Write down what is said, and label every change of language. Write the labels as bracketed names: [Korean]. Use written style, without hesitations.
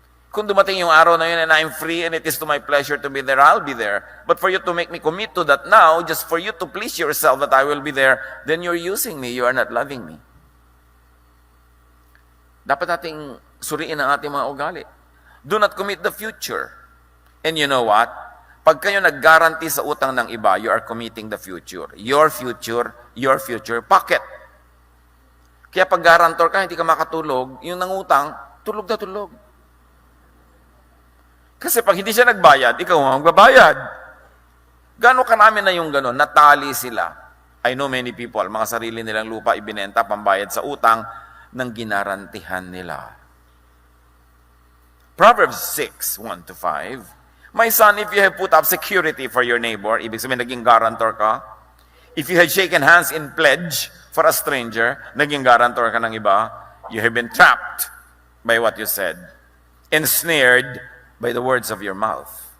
[Filipino] Kung dumating yung araw na yun [English] and I'm free and it is to my pleasure to be there, I'll be there. But for you to make me commit to that now, just for you to please yourself that I will be there, then you're using me, you are not loving me. [Filipino] Dapat nating suriin ang ating mga ugali. [English] Do not commit the future. And you know what? [Filipino] Pag kayo nag-guarantee sa utang ng iba, [English] you are committing the future. Your future pocket. [Filipino] Kaya pag guarantor ka, hindi ka makatulog, yung nangutang, tulog na tulog. Kasi pag hindi siya nagbayad, ikaw ang magbabayad. Gano'n karami na yung gano'n, natali sila. [English] I know many people, [Filipino] mga sarili nilang lupa ibinenta, pambayad sa utang, ng ginarantihan nila. [English] Proverbs 6, 1-5, My son, if you have put up security for your neighbor, [Filipino] ibig sabihin naging guarantor ka, [English] if you had shaken hands in pledge for a stranger, [Filipino] naging guarantor ka ng iba, [English] you have been trapped by what you said, ensnared by the words of your mouth.